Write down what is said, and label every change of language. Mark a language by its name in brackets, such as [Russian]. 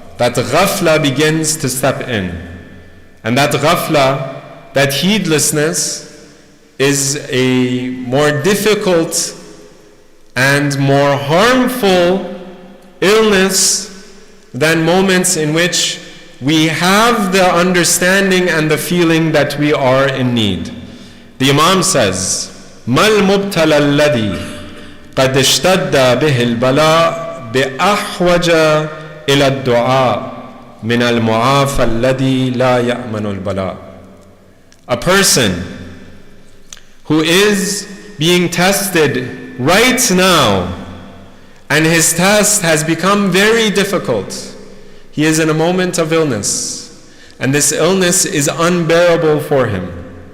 [English] That ghafla begins to step in. And that ghafla, that heedlessness, is a more difficult and more harmful illness than moments in which we have the understanding and the feeling that we are in need. The Imam says, [Arabic] مَا الْمُبْتَلَى الَّذِي قَدْ اشْتَدَّ بِهِ الْبَلَاء بِأَحْوَجَ إِلَى الدُّعَاء مِنَ الْمُعَافَى الَّذِي لَا يَأْمَنُ الْبَلَاء. [English] A person who is being tested right now, and his test has become very difficult. He is in a moment of illness, and this illness is unbearable for him.